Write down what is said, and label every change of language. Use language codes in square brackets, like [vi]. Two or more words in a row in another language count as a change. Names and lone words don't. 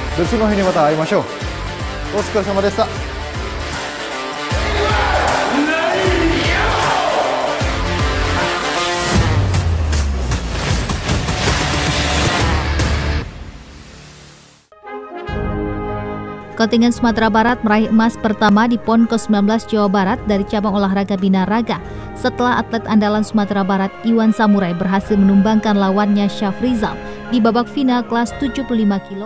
[ja] 年の日にまた会いましょう。お疲れ様でした。 [id] Kontingen Sumatera Barat meraih emas pertama di PON ke-19 Jawa Barat dari cabang olahraga binaraga setelah atlet andalan Sumatera Barat Iwan Samurai berhasil menumbangkan lawannya Syafrizal di babak final kelas 75 kg.